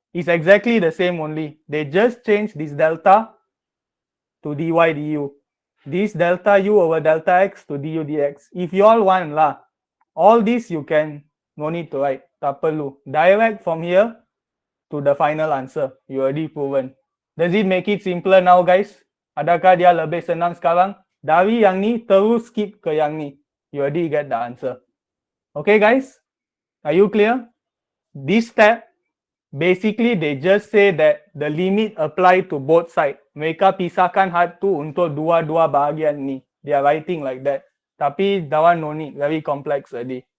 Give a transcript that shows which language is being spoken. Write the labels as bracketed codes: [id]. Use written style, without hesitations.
[en] It's exactly the same only. They just change this delta to dy du. This delta u over delta x to du dx. If you all want lah, all this you can no need to write. [ms] Tak perlu. [en] Direct from here to the final answer. You already proven. Does it make it simpler now guys? [ms] Adakah dia lebih senang sekarang? Dari yang ni terus skip ke yang ni. [en] You already get the answer. Okay guys, are you clear? This step, basically they just say that the limit apply to both side. [ms] Mereka pisahkan had tu untuk dua-dua bahagian ni. [en] They are writing like that. [ms] Tapi [en] that one no need, very complex already.